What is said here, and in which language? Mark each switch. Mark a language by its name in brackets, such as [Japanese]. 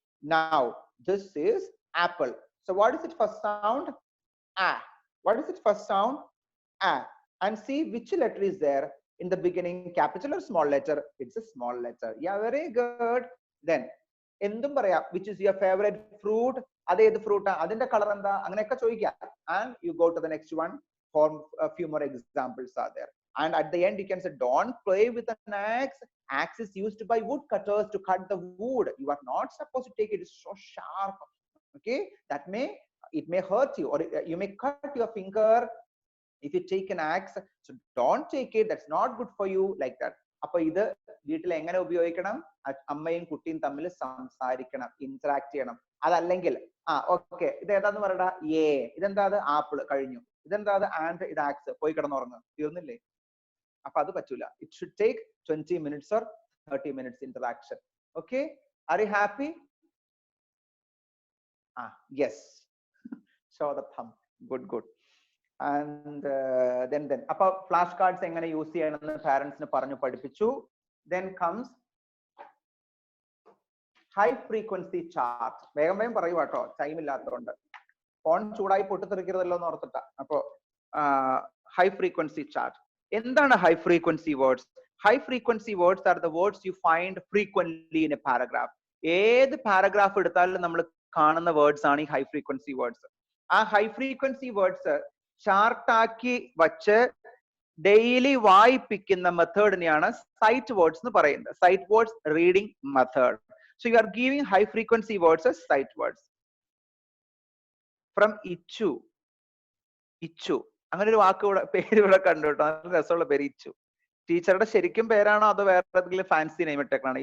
[English] Now, this is apple. So what is its first sound? A. What is its first sound? A. And see which letter is there in the beginning, capital or small letter? It's a small letter. Yeah, very good. Then, [Malayalam] എന്തും പറയാം, [English] which is your favorite fruit? [Malayalam] അതേത് ഫ്രൂട്ടാ, അതിന്റെ colour എന്താ, അങ്ങനെയൊക്കെ ചോദിക്കാം. [English] And you go to the next one. For a few more examples are there. And at the end you can say, don't play with an axe. Axe is used by woodcutters to cut the wood. You are not supposed to take it. It's so sharp. Okay, it may hurt you, or you may cut your finger if you take an axe. So don't take it. That's not good for you, like that. [Malayalam] അപ്പൊ ഇത് വീട്ടിൽ എങ്ങനെ ഉപയോഗിക്കണം? അമ്മയും കുട്ടിയും തമ്മിൽ സംസാരിക്കണം, interact ചെയ്യണം. അതല്ലെങ്കിൽ ഓക്കെ, ഇത് ഏതാന്ന് പറയടാ, ഏ, ഇതെന്താ, അത് ആപ്പിൾ, കഴിഞ്ഞു. ഇതെന്താ, അത് ആൻഡ്, ഇത് ആക്സ്, പോയി കിടന്നുറങ്ങും, തീർന്നില്ലേ? അപ്പൊ അത് പറ്റൂല. [English] It should take 20 minutes or 30 minutes interaction. Okay, are you happy? Yes. Show the thumb. Good. And then [Malayalam] അപ്പൊ ഫ്ലാഷ് കാർഡ്സ് എങ്ങനെ യൂസ് ചെയ്യണമെന്ന് പാരന്റ്സിന് പറഞ്ഞു പഠിപ്പിച്ചു. [English] Then comes high frequency chart. [Malayalam] വേഗം പറയൂ കേട്ടോ, ടൈം ഇല്ലാത്തതുകൊണ്ട്. ഫോൺ ചൂടായി പൊട്ടിത്തെറിക്കരുതല്ലോ എന്ന് ഓർത്തിട്ടാ. [English] അപ്പോ high frequency chart. [Malayalam] എന്താണ് [English] high frequency words? High frequency words are the words you find frequently in a paragraph. [Malayalam] ഏത് പാരഗ്രാഫ് എടുത്താലും നമ്മൾ കാണുന്ന വേർഡ്സ് ആണ് ഈ high frequency words. ആ high frequency words ചാർട്ടാക്കി വച്ച് ഡെയിലി വായിപ്പിക്കുന്ന മെത്തേഡിനെയാണ് സൈറ്റ് വേർഡ്സ് എന്ന് പറയുന്നത്. [English] Sight words reading method. So you are giving high frequency words as sight words. [Malayalam] From Ichu, അങ്ങനെ ഒരു വാക്ക് പേര് ഇവിടെ കണ്ടു കേട്ടോ, നല്ല രസമുള്ള പേര് ഇച്ചു. ടീച്ചറുടെ ശരിക്കും പേരാണോ അതോ വേറെ ഏതെങ്കിലും ഫാൻസി നെയിം ഇട്ടേക്കാണ്?